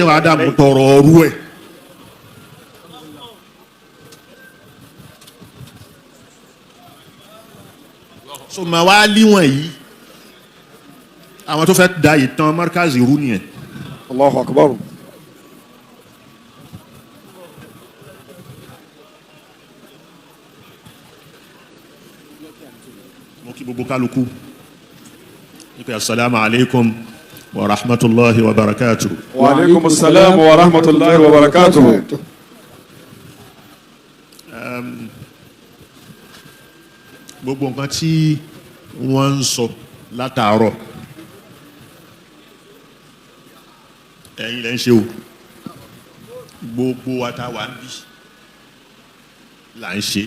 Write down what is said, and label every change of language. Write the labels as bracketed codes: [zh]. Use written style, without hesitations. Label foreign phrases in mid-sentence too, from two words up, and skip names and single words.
[yo] kí Sheikh Adam tọrọ ọrú ẹ̀. so mà wá líwọ̀n yìí àwọn tó fẹ́ da ìtàn Markaz rú nìyẹn. [ar] الله أكبر. [yo] mo kí gbogbo kálukú nípa [ar] السلام عليكم ورحمة الله وبركاته. وعليكم السلام ورحمة الله وبركاته. [yo] gbogbo nǹkan tí wọ́n ń sọ látàárọ̀ ẹ̀yin lẹ́ ń ṣe o gbogbo wa tá wà ń bí là ń ṣe.